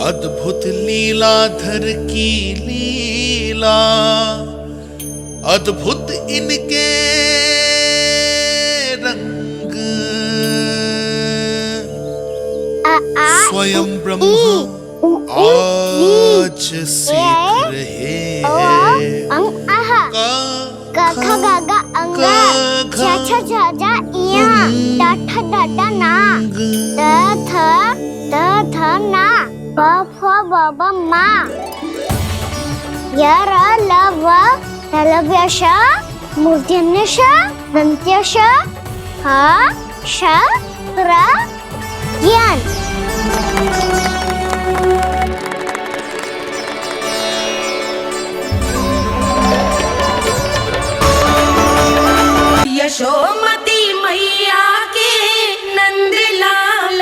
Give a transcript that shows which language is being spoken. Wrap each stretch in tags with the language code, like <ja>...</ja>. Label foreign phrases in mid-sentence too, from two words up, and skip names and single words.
<hi>अद्भुत लीलाधर की लीला, अद्भुत इनके रंग, स्वयं ब्रह्मा आज सीख रहे हैं। गा गा गा अंगा, छा छा छा छा इया, डा ठा डा डा ना, द थ ना, ब फ ब ब मा, य र ल व लव्य श, मूर्धन्य श, दन्त्य श, ह श र ज्ञान। यशोमती मैया के नंद लाला।</hi>